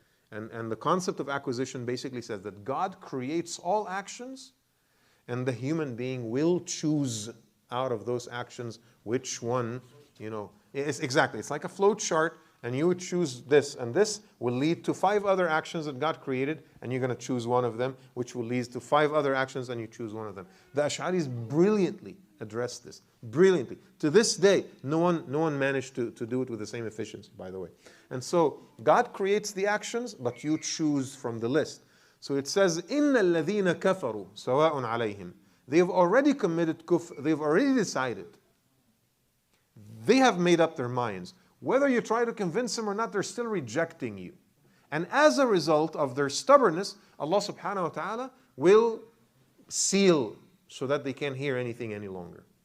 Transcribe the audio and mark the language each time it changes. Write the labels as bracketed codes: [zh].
[en] And the concept of acquisition basically says that God creates all actions, and the human being will choose out of those actions which one, it's like a flow chart, and you would choose this, and this will lead to 5 other actions that God created, and you're going to choose one of them, which will lead to 5 other actions, and you choose one of them. The Ash'aris brilliantly addressed this, brilliantly. To this day, no one managed to do it with the same efficiency, by the way. And so, God creates the actions, but you choose from the list. So it says, [ar] إِنَّ الَّذِينَ كَفَرُوا سَوَاءٌ عَلَيْهِمْ. [en] They've already committed kufr, they've already decided. They have made up their minds. Whether you try to convince them or not, they're still rejecting you. And as a result of their stubbornness, Allah subhanahu wa ta'ala will seal so that they can't hear anything any longer.